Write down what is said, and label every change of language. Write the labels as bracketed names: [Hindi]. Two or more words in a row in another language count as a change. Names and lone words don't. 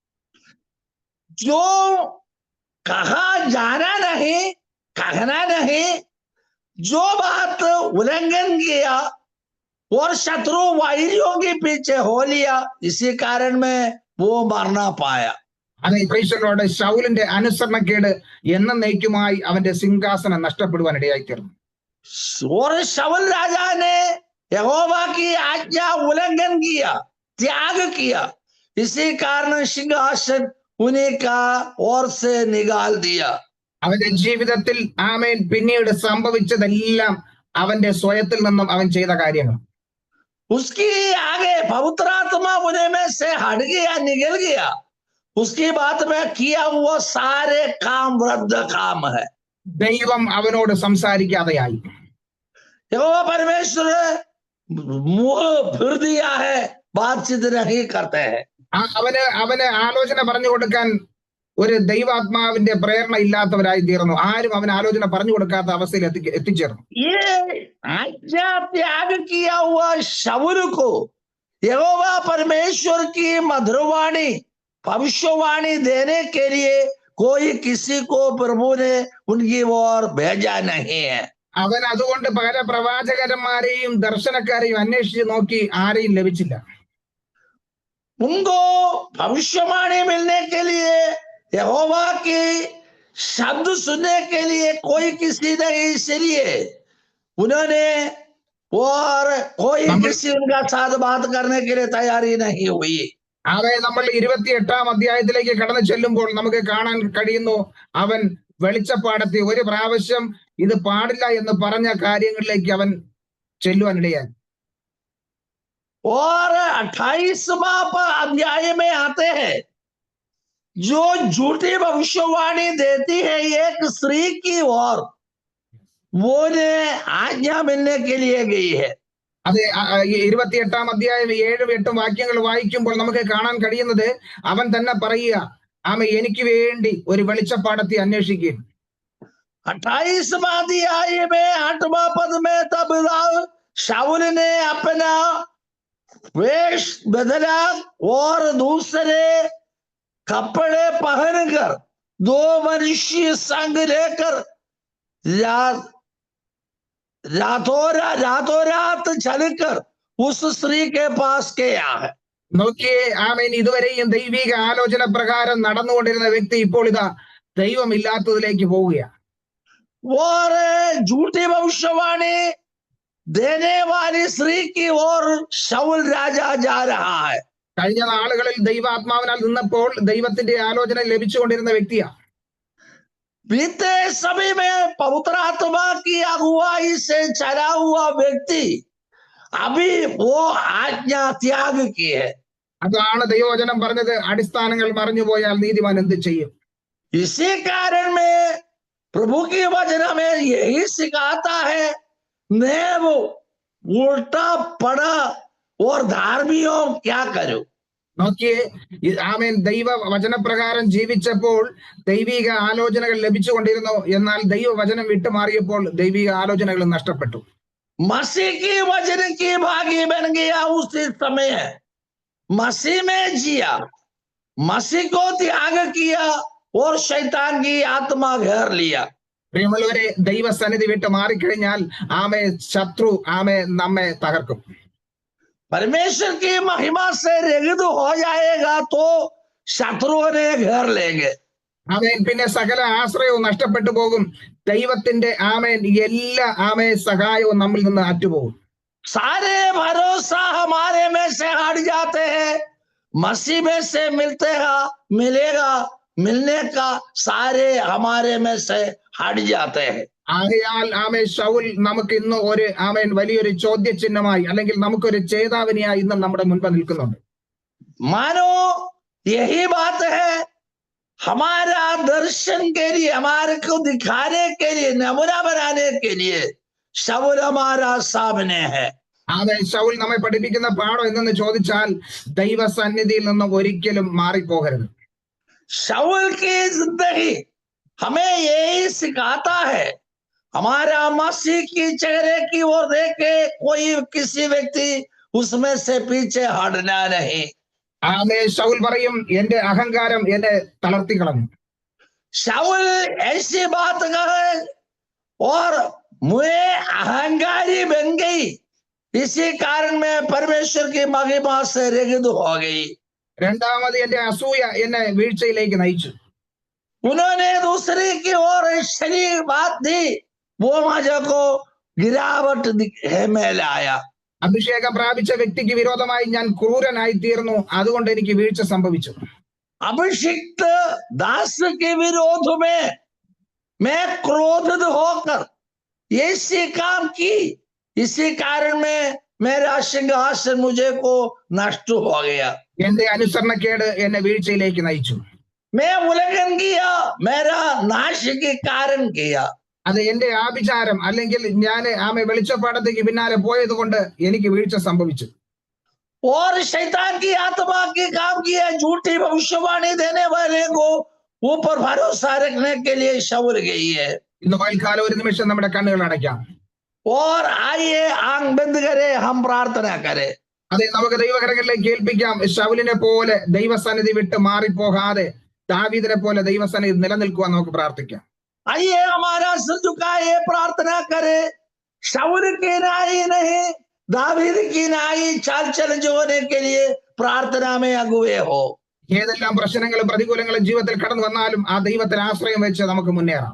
[Hindi] जो कहा जाना नहीं, कहना नहीं, जो बात उल्लंघन किया और शत्रु वैरियों के पीछे हो लिया, इसी कारण में वो मरना पाया। [Malayalam] അതെ, ഈശോയോട് ശൗലിന്റെ അനുസരണക്കേട് എന്നേക്കുമായി അവന്റെ സിംഹാസനം നഷ്ടപ്പെടുവാൻ ഇടയായി തീർന്നു. [Hindi] और शाऊल राजा ने यहोवा की आज्ञा उल्लंघन किया, त्याग किया, इसी कारण सिंहासन उन्हीं का ओर से निकाल दिया। [Malayalam] അവന്റെ ജീവിതത്തിൽ പിന്നീട് സംഭവിച്ചതെല്ലാം അവന്റെ സ്വയത്തിൽ നിന്നും അവൻ ചെയ്ത കാര്യങ്ങൾ. [Hindi] उसकी आगे पवित्र आत्मा उन्हें में से हट गया, निकल गया, उसकी बात में किया हुआ सारे काम वृद्ध काम है। [Malayalam] ദൈവം അവനോട് സംസാരിക്കാതെയായി. [Hindi] यहोवा परमेश्वर मुंह फिर दिया है, बातचीत नहीं करते हैं। [Malayalam] അവന് ആലോചന പറഞ്ഞു കൊടുക്കാൻ ഒരു ദൈവാത്മാവിന്റെ പ്രേരണ ഇല്ലാത്തവരായി തീർന്നു. ആരും അവന് ആലോചന പറഞ്ഞു കൊടുക്കാത്ത അവസ്ഥയിൽ എത്തിച്ചേർന്നു. [Hindi] ये आज्ञा त्याग किया हुआ शाऊल को यहोवा परमेश्वर की मधुरवाणी भविष्यवाणी देने के लिए कोई किसी को प्रभु ने उनकी ओर भेजा नहीं है। [Malayalam] അവൻ അതുകൊണ്ട് പല പ്രവാചകന്മാരെയും ദർശനക്കാരെയും അന്വേഷിച്ച് നോക്കി, ആരെയും ലഭിച്ചില്ല. [Hindi] उनको भविष्यवाणी मिलने के लिए, यहोवा की शब्द सुनने के लिए कोई किसी नहीं, इसलिए उन्होंने और कोई किसी उनका साथ बात करने के लिए तैयारी नहीं हुई। [Malayalam] നമ്മൾ 28-ാം അധ്യായത്തിലേക്ക് കടന്നു ചെല്ലുമ്പോൾ നമുക്ക് കാണാൻ കഴിയുന്നു, അവൻ വെളിച്ചപ്പാടത്തി ഒരു പ്രാവശ്യം ഇത് പാടില്ല എന്ന് പറഞ്ഞ കാര്യങ്ങളിലേക്ക് അവൻ ചെല്ലുവാനിടയായി. [Hindi] और 28वां अध्याय में आते हैं, जो झूठी भविष्यवाणी देती है एक स्त्री की ओर, वो ने आज्ञा मिलने के लिए गई है। [Malayalam] അതെ, 28-ാം അധ്യായം 7-8 വാക്യങ്ങൾ വായിക്കുമ്പോൾ നമുക്ക് കാണാൻ കഴിയുന്നത്, അവൻ തന്നെ പറയുക, എനിക്ക് വേണ്ടി ഒരു വെളിച്ചപ്പാടത്തി അന്വേഷിക്കും. [Hindi] 28वां अध्याय में 8वां पद में तब शाऊल ने अपना वेश बदला और दूसरे कपड़े पहनकर 2 मनुष्य संग लेकर रातों रात चलकर उस स्त्री के पास गया है। [Malayalam] നോക്കിയേ, ഇതുവരെയും ദൈവിക ആലോചന പ്രകാരം നടന്നുകൊണ്ടിരുന്ന വ്യക്തി ഇപ്പോൾ ഇതാ ദൈവമില്ലാത്തതിലേക്ക് പോവുകയാണ്. [Hindi] और झूठी भविष्यवाणी देने वाली स्त्री की ओर शाऊल राजा जा रहा है। [Malayalam] കഴിഞ്ഞ നാളുകളിൽ ദൈവാത്മാവിനാൽ നിന്നപ്പോൾ ദൈവത്തിന്റെ ആലോചന ലഭിച്ചുകൊണ്ടിരുന്ന വ്യക്തിയാണ്. [Hindi] बीते समय में पवित्र आत्मा की अगुवाई से चला हुआ व्यक्ति अभी वो आज्ञा त्याग की है। [Malayalam] അതാണ് ദൈവവചനം പറഞ്ഞത്, അടിസ്ഥാനങ്ങൾ മറിഞ്ഞു പോയാൽ നീതിമാൻ എന്ത് ചെയ്യും. [Hindi] इसी कारण में प्रभु की वचन में यही सिखाता है, नेव उल्टा पड़ा और धार्मियों क्या करूं? [Malayalam] നോക്കിയേ, ആമേൻ, ദൈവ വചനപ്രകാരം ജീവിച്ചപ്പോൾ ദൈവിക ആലോചനകൾ ലഭിച്ചുകൊണ്ടിരുന്നു. എന്നാൽ ദൈവവചനം വിട്ടുമാറിയപ്പോൾ ദൈവിക ആലോചനകൾ നഷ്ടപ്പെട്ടു. [Hindi] मसीह की वचन की भागी बन गया उसी समय। मसीह में जिया, मसीह को त्याग किया और शैतान की आत्मा घेर लिया। [Malayalam] പ്രിയമുള്ളവരെ, ദൈവസന്നിധി വിട്ട് മാറിക്കഴിഞ്ഞാൽ ആമേ ശത്രു നമ്മെ തകർക്കും. [Hindi] परमेश्वर की महिमा से रहित हो जाएगा तो शत्रुओं ने घेर लेंगे। [Malayalam] ആമേൻ. പിന്നെ സകല ആശ്രയവും നഷ്ടപ്പെട്ടു പോകും. ദൈവത്തിന്റെ എല്ലാ സഹായവും നമ്മിൽ നിന്ന് അറ്റുപോകും. [Hindi] सारे भरोसा हमारे में से हट जाते हैं, मसीह में से मिलेगा, मिलने का सारे हमारे में से हट जाते हैं। [Malayalam] ആകയാൽ ശൗൽ നമുക്ക് ഇന്ന് ഒരു വലിയൊരു ചോദ്യചിഹ്നമായി, അല്ലെങ്കിൽ നമുക്കൊരു ചേതാവനിയായി ഇന്ന് നമ്മുടെ മുൻപ് നിൽക്കുന്നുണ്ട്. [Hindi] मानो यही बात है, हमारा दर्शन के लिए, हमारे को दिखाने के लिए, नमूना बनाने के लिए शौल हमारा सामने है। [Malayalam] ശൗൽ നമ്മെ പഠിപ്പിക്കുന്ന പാഠം എന്തെന്ന് ചോദിച്ചാൽ ദൈവസന്നിധിയിൽ നിന്ന് ഒരിക്കലും മാറിപ്പോകരുത്. [Hindi] शौल की जिंदगी हमें यही सिखाता है, हमारा मसीह की चेहरे की ओर देख के कोई किसी व्यक्ति उसमें से पीछे हटना नहीं। [Malayalam] ശൗൽ പറയും, എന്റെ അഹങ്കാരം എന്നെ തളർത്തി കളഞ്ഞു. [Hindi] शाऊल ऐसी बात कहे और मैं अहंकारी बन गई, इसी कारण में परमेश्वर की महिमा से रहित हो गई। [Malayalam] രണ്ടാമത് എന്റെ അസൂയ എന്നെ വീഴ്ചയിലേക്ക് നയിച്ചു. [Hindi] उन्होंने दूसरे की ओर ऐसी बात दी, वो मुझे को गिरावट में लाया। [Malayalam] അഭിഷേകം പ്രാപിച്ച വ്യക്തിക്ക് വിരോധമായി ഞാൻ ക്രൂരനായി തീർന്നു, അതുകൊണ്ട് എനിക്ക് വീഴ്ച സംഭവിച്ചു. [Hindi] अभिषिक्त दास के विरोध में मैं क्रोधित होकर ऐसी काम की, इसी कारण में मेरा सिंहासन मुझे को नष्ट हो गया। [Malayalam] എന്റെ അനുസരണക്കേട് എന്നെ വീഴ്ചയിലേക്ക് നയിച്ചു. [Hindi] मैं उल्लंघन किया, मेरा नाश के कारण किया। [Malayalam] അത് എന്റെ ആഭിചാരം, അല്ലെങ്കിൽ ഞാൻ വെളിച്ചപ്പാടത്തേക്ക് പിന്നാലെ പോയത് കൊണ്ട് എനിക്ക് വീഴ്ച സംഭവിച്ചു. [Hindi] और शैतान की आत्मा के काम किया, झूठी भविष्यवाणी देने वाले को ऊपर भरोसा रखने के लिए शौल गई है। [Malayalam] ഇന്ന് പകൽക്കാലം ഒരു നിമിഷം നമ്മുടെ കണ്ണുകൾ അടയ്ക്കാം. [Hindi] और आइए आंख बंद करे, हम प्रार्थना करें। [Malayalam] അതെ, നമുക്ക് ദൈവകരങ്ങളിലേക്ക് ഏൽപ്പിക്കാം. ശൗലിനെ പോലെ ദൈവസന്നിധി വിട്ട് മാറിപ്പോകാതെ ദാവീദിനെ പോലെ ദൈവസന്നിധി നിലനിൽക്കുവാൻ നമുക്ക് പ്രാർത്ഥിക്കാം. [Hindi] आइए हमारा सिर झुकाए, प्रार्थना करे। शौल की नाई नहीं, दावीद की नाई चाल चल जोने के लिए प्रार्थना में अगुवे हो। [Malayalam] ഏതെല്ലാം പ്രശ്നങ്ങളും പ്രതികൂലങ്ങളും ജീവിതത്തിൽ കടന്നു വന്നാലും ആ ദൈവത്തിൽ ആശ്രയം വെച്ച് നമുക്ക് മുന്നേറാം.